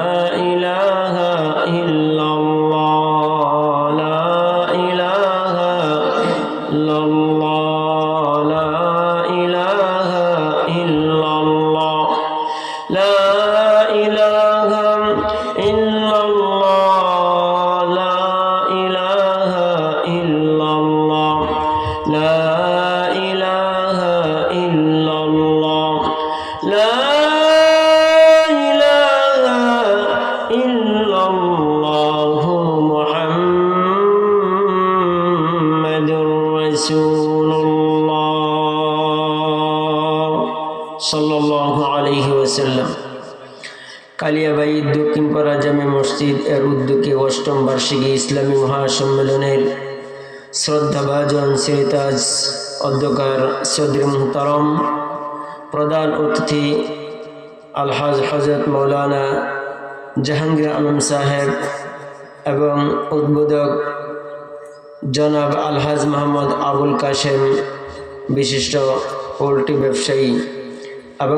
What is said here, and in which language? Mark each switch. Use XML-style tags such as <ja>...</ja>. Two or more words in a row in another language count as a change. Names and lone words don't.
<ar>الہ الا اللہ لا الہ الا اللہ لا الہ الا اللہ لا الہ الا اللہ لا الہ الا اللہ لا الہ الا اللہ لا الہ الا اللہ محمد رسول اللہ صلى الله عليه وسلم.</ar> <bn>কালিয়াবাড়ি দক্ষিণপাড়া জামে মসজিদ এর উদ্যোগে অষ্টম বার্ষিকী ইসলামী মহাসম্মেলনের শ্রদ্ধাভাজন সিরিতাজ অধ্যক্ষর সদর মুহতারম প্রধান অতিথি আলহাজ হজরত মৌলানা জাহাঙ্গীর আলম সাহেব এবং উদ্বোধক জনাব আলহাজ মোহাম্মদ আবুল কাশেম বিশিষ্ট পোল্ট্রি ব্যবসায়ী এবং</bn>